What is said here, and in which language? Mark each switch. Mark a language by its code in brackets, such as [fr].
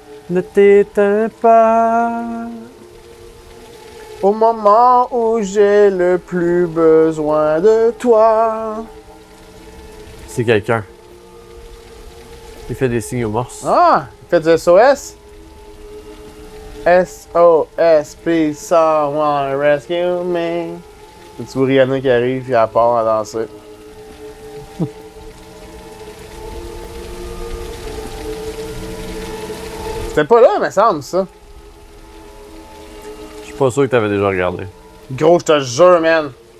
[fr] Ne t'éteins pas. Au moment où j'ai le plus besoin de toi. C'est quelqu'un. Il fait des signes aux morses. Ah! Il fait du SOS? [en] SOS, please someone rescue me. [fr] C'est Rihanna qui arrive et elle part à danser. C'était pas là, il me semble, ça. Je suis pas sûr que t'avais déjà regardé. Gros, je te jure, man.